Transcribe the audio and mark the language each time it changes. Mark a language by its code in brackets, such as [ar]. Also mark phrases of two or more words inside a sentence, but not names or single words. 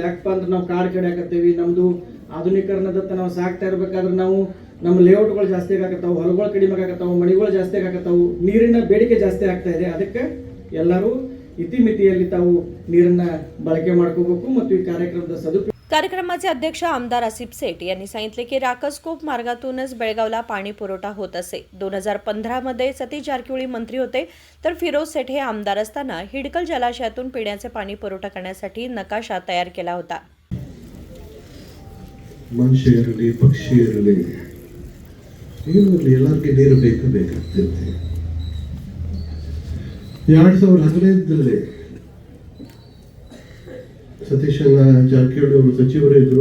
[kn] ಯಾಕಪ್ಪ ಅಂದ್ರೆ ನಾವು ಕಾಡು ಕಡೆ ಹಾಕತ್ತೀವಿ. ನಮ್ಮದು ಆಧುನೀಕರಣದತ್ತ ನಾವು ಸಾಕ್ತಾ ಇರ್ಬೇಕಾದ್ರೆ ನಾವು ನಮ್ಮ ಲೇಔಟ್ಗಳು ಜಾಸ್ತಿ ಆಗತ್ತಾವು, ಹೊಲಗಳು ಕಡಿಮೆ ಆಗತ್ತಾವು, ಮಳೆಗಳು ಜಾಸ್ತಿ ಆಗತ್ತಾವು, ನೀರಿನ ಬೇಡಿಕೆ ಜಾಸ್ತಿ ಆಗ್ತಾ ಇದೆ. ಅದಕ್ಕೆ ಎಲ್ಲರೂ ಇತಿಮಿತಿಯಲ್ಲಿ ತಾವು ನೀರನ್ನ ಬಳಕೆ ಮಾಡ್ಕೋಬೇಕು ಮತ್ತು ಈ ಕಾರ್ಯಕ್ರಮದ ಸದುಪಯೋಗ. [mr] कार्यक्रमाचे अध्यक्ष आमदार आसिफ सेठ यांनी सांगितले की राकसकोप मार्गातूनच बेळगावला पाणी पुरवठा होत असे. 2015 मध्ये सतीश जारकिहोळी मंत्री होते तर फिरोज सेठ हे आमदार असताना हिडकल जलाशयातून पिण्याचे पाणी पुरवठा करण्यासाठी नकाशा तयार केला होता. [kn] ಮನುಷ್ಯ ಇರಲಿ, ಪಕ್ಷಿ ಇರಲಿ, ಎಲ್ಲರಿಗೆ ನೀರು ಬೇಕಾಗ್ತಿರುತ್ತೆ. 2015ರಲ್ಲಿ ಸತೀಶ್ ಜಾರಕಿಹೊಳಿ ಅವರು ಸಚಿವರು ಇದ್ರು.